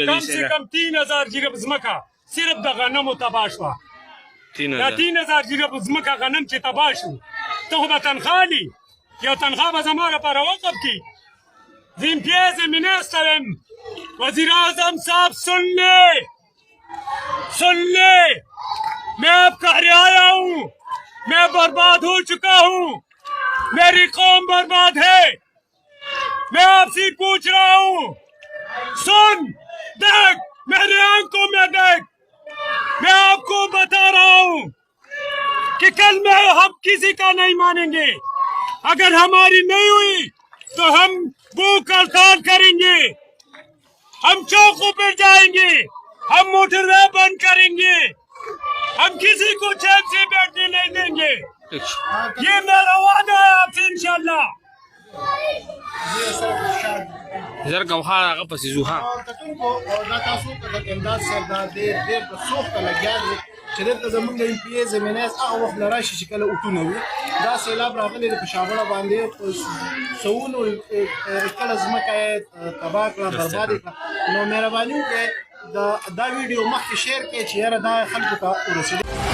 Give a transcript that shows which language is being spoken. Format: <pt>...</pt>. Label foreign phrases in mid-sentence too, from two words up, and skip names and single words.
<ps>کم سے کم 3000 جریب ځمکه صرف د غنمو تباه شوه دا 3000 جریب ځمکه غنم چې تباه شو ته خو به تنخوا لي یو تنخوا به زما لپاره وقف کړي زه امتیاز منسټر یم وزیر اعظم صاحب سن</ps> <ur>لے میں اب کہنے آیا ہوں میں برباد ہو چکا ہوں میری قوم برباد ہے میں آپ سے پوچھ رہا ہوں سن دیکھ میری آنکھوں میں دیکھ میں آپ کو بتا رہا ہوں کہ کل میں ہم کسی کا نہیں مانیں گے اگر ہماری نہیں ہوئی تو ہم بھوک ہڑتال کریں گے ہم چوکوں پر جائیں گے ہم موٹر وے بند کریں گے ہم کسی کو چین سے بیٹھنے نہیں دیں گے یہ میرا وعدہ ہے آپ سے انشاءاللہ</ur> <ps>زر کوخه هغه پسې ځو ها کتونکو دا تاسو ته د امداد صاحب دا ډېر په سوخته لګیا دی چې دلته زموږ د ایم پي ایس ایم ان ایس هغه وخت نه راشي چې کله اوټونه وي دا سیلاب راغلی دی په شابړه باندې په سوونو کله ځمکه یې تباه کړه برباد یې کړه نو مهرباني وکړئ دا ویډیو مخکې شیر کړئ چې یاره دا خلکو ته ورسېږي</ps>